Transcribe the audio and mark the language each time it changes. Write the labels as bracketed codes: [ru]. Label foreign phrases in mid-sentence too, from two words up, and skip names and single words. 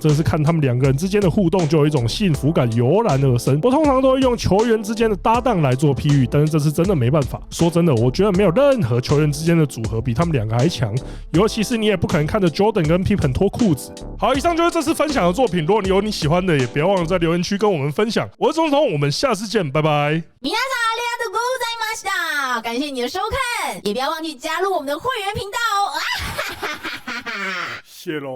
[zh] 真的是看他们2个人之间的互动，就有一种幸福感油然而生。我通常都会用球员之间的搭档来做譬喻，但是这次真的没办法。说真的，我觉得没有任何球员之间的组合比他们两个还强，尤其是你也不可能看着 Jordan 跟 Pippen 脱裤子。好，以上就是这次分享的作品。如果你有你喜欢的，也别忘了在留言区跟我们分享。我是钟彤，我们下次见，拜拜。 [ja] 皆さんありがとうございました。 [zh] 感谢你的收看，也不要忘记加入我们的会员频道哦。谢喽。